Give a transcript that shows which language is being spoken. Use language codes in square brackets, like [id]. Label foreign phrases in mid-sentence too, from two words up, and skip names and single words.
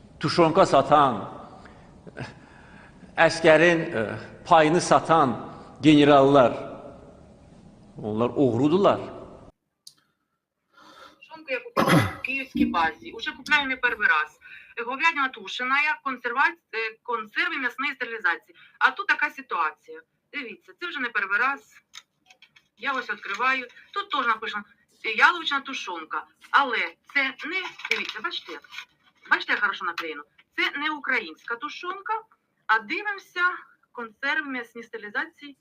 [az] tuşonka satan, əskərin payını satan generallar, onlar oğrudular. [ru] Тушонку я купила в киевской базе. Уже купляем ее первый раз. Говядина тушеная, [uk] консерви м'ясної стерилізації. А тут така ситуація. Дивіться, це вже не перший раз. Я ось відкриваю. Тут теж написано яловична тушонка. Але це не, дивіться, бачите, як хорошо наклеєно. Це не українська тушонка, а дивимося консерви м'ясні стерилізації.